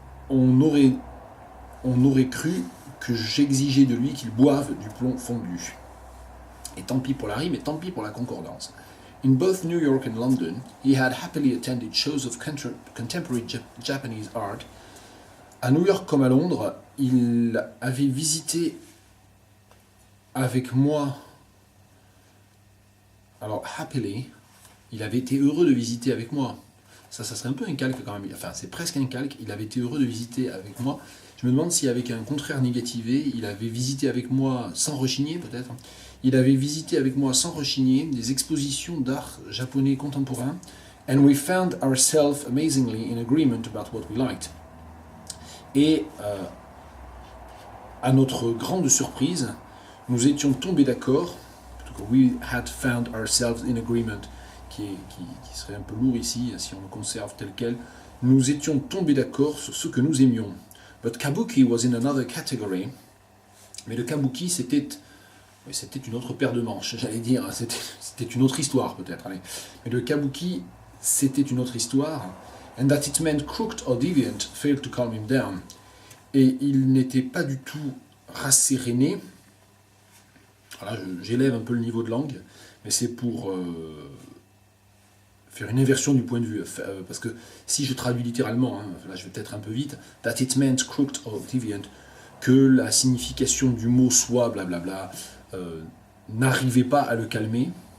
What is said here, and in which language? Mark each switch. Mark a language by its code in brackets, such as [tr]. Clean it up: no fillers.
[fr] On aurait cru que j'exigeais de lui qu'il boive du plomb fondu. Et tant pis pour la rime, et tant pis pour la concordance. [en] In both New York and London, he had happily attended shows of contemporary Japanese art. [fr] À New York comme à Londres, il avait visité avec moi. Alors, happily, il avait été heureux de visiter avec moi. Ça serait un peu un calque quand même. Enfin, c'est presque un calque. Il avait été heureux de visiter avec moi. Je me demande si avec un contraire négativé, il avait visité avec moi sans rechigner peut-être. Il avait visité avec moi sans rechigner des expositions d'art japonais contemporain. [en] And we found ourselves amazingly in agreement about what we liked. [fr] Et à notre grande surprise, nous étions tombés d'accord, plutôt [en] We had found ourselves in agreement, [fr] qui serait un peu lourd ici, si on le conserve tel quel. Nous étions tombés d'accord sur ce que nous aimions. [en] But kabuki was in another category. [fr] Mais le kabuki, c'était une autre paire de manches, j'allais dire. C'était une autre histoire, peut-être. Allez. Mais le kabuki, c'était une autre histoire. [en] And that it meant crooked or deviant failed to calm him down. [fr] Et il n'était pas du tout rasséréné. Voilà, j'élève un peu le niveau de langue, mais c'est pour faire une inversion du point de vue. Parce que si je traduis littéralement, là je vais peut-être un peu vite, [en] that it meant crooked or deviant, [fr] que la signification du mot soit blablabla, n'arrivait pas à le calmer.